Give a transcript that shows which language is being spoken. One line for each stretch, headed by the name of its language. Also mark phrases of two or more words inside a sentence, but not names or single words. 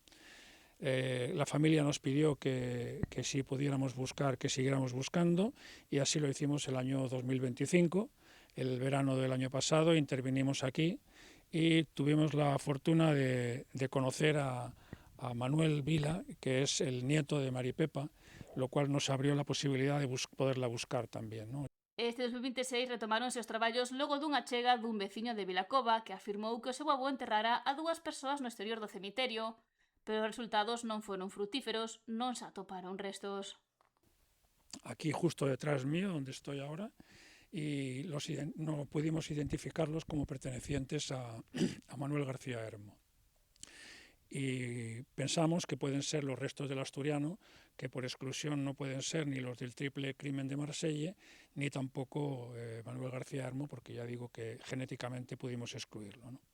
Spanish: La familia nos pidió que si pudiéramos buscar, que siguiéramos buscando, y así lo hicimos el año 2025, el verano del año pasado, intervinimos aquí y tuvimos la fortuna de conocer a Manuel Vila, que es el nieto de Maripepa, lo cual nos abrió la posibilidad de poderla buscar también, ¿no?
Galician: Este 2026 retomáronse os traballos logo dunha chega dun veciño de Vilacova que afirmou que o seu avó enterrara a 2 persoas no exterior do cemiterio, pero os resultados non foron frutíferos, non se atoparon restos.
Spanish: Aquí justo detrás mío, donde estoy ahora, y no pudimos identificarlos como pertenecientes a Manuel García Hermo. Y pensamos que pueden ser los restos del asturiano, que por exclusión no pueden ser ni los del triple crimen de Marsella, ni tampoco Manuel García Hermo, porque ya digo que genéticamente pudimos excluirlo, ¿no?